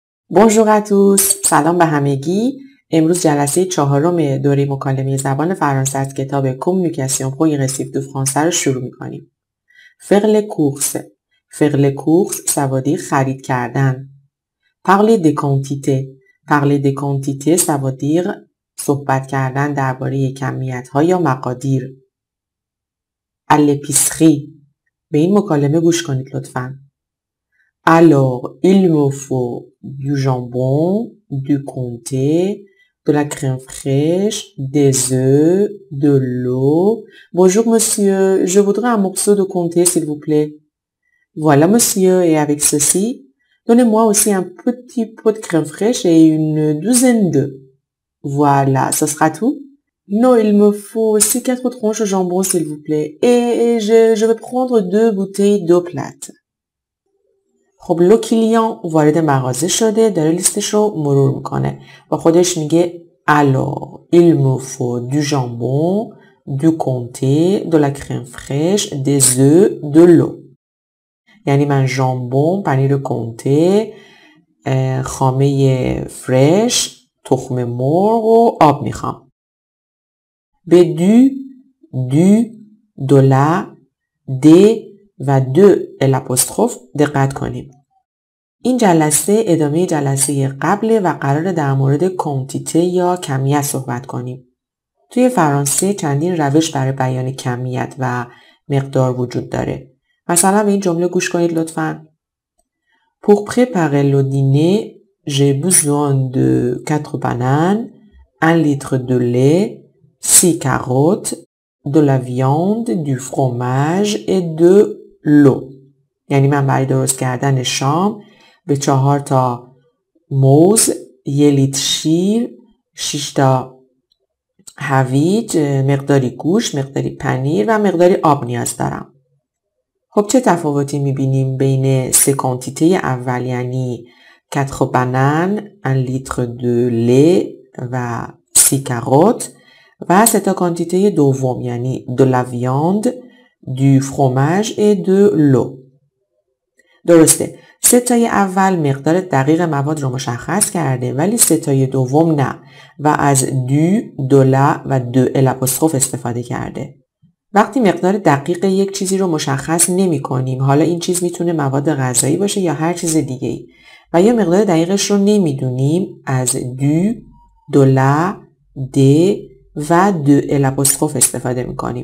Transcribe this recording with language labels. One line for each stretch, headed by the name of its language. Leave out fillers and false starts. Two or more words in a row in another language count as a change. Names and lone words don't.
French: Bonjour à tous.
Persian: سلام به همگی. امروز جلسه 4 دوره مکالمه زبان فرانسه از کتاب Communication progressive du français رو شروع می‌کنیم.
French: Faire les courses. Faire les courses ça veut dire
Persian: خرید کردن.
French: Parler des quantités. Parler des quantités ça veut dire
Persian: صحبت کردن درباره کمیت‌ها یا مقادیر.
French: À l'épicerie.
Persian: به این مکالمه گوش کنید لطفاً.
French: Alors, il me faut du jambon, du comté, de la crème fraîche, des œufs, de l'eau. Bonjour monsieur, je voudrais un morceau de comté s'il vous plaît. Voilà monsieur, et avec ceci, donnez-moi aussi un petit pot de crème fraîche et une douzaine d'œufs. Voilà, ce sera tout? Non, il me faut aussi 4 tranches de jambon s'il vous plaît. Et je vais prendre 2 bouteilles d'eau plate.
Persian: خب لو کلیان وارد مغازه شده، داره لیستش رو مرور میکنه و خودش میگه
French: alors il me faut du jambon, du comté, de la crème fraîche, des œufs, de l'eau.
Persian: یعنی من ژامبون، پنیر کنته، خامه فرش، تخم مرغ و آب میخوام. به
French: du, de la, de
Persian: و
French: de l'apostrophe
Persian: دقت کنیم. این جلسه ادامه جلسه قبله و قراره در مورد کوانتیته یا کمیت صحبت کنیم. توی فرانسه چندین روش برای بیان کمیت و مقدار وجود داره. مثلا به این جمله گوش کنید لطفاً.
French: Pour préparer le dîner, j'ai besoin de 4 bananes, 1 litre de lait, 6 carottes, de la viande, du fromage et de l'eau.
Persian: یعنی من برای درست کردن شام به 4 تا موز، 1 لیتر شیر، 6 تا هویج، مقداری گوشت، مقداری پنیر و مقداری آب نیاز دارم. خب چه تفاوتی میبینیم بین سه کانتیته اول یعنی 4 بنان، 1
French: litre de lait
Persian: و 6 کاروت و سه تا کانتیته دوم یعنی
French: de la viande, du fromage et de l'eau.
Persian: درسته. سه تای اول مقدار دقیق مواد رو مشخص کرده ولی سه تای دوم نه و از
French: du, de la
Persian: و
French: de l'apostrophe
Persian: استفاده کرده. وقتی مقدار دقیق یک چیزی رو مشخص نمی کنیم، حالا این چیز میتونه مواد غذایی باشه یا هر چیز دیگه ای و یا مقدار دقیقش رو نمیدونیم، از
French: du, de la, de
Persian: و
French: de l'apostrophe
Persian: استفاده میکنیم.